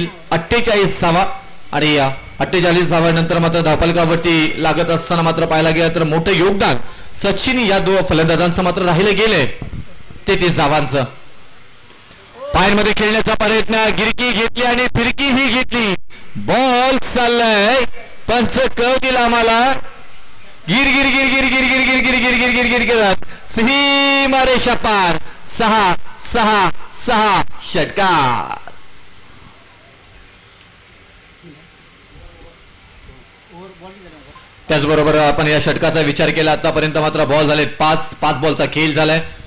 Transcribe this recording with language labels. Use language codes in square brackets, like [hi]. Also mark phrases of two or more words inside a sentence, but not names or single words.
[mr] 48वा आणि 48 धावांनंतर मात्र धावफलकावरती लागत असताना मात्र पाहायला गेलं तर मोठं योगदान सचिन या 2 फलंदाजांचं मात्र राहिलं गेलंय. 33 धावांचं. पायांमध्ये खेळण्याचा प्रयत्न, गिरकी घेतली आणि फिरकी ही घेतली. बॉल चाललाय, पंच कव दिला आम्हाला. गिर गिर गिर गिर गिर गिर गिर गिर गिर गिर गिर गिर गिरत सीमा रेषा पार. 6 षटकार. त्याचबरोबर आपण या षटकाचा विचार केला आतापर्यंत मात्र बॉल झाले 5 बॉलचा खेळ झालाय.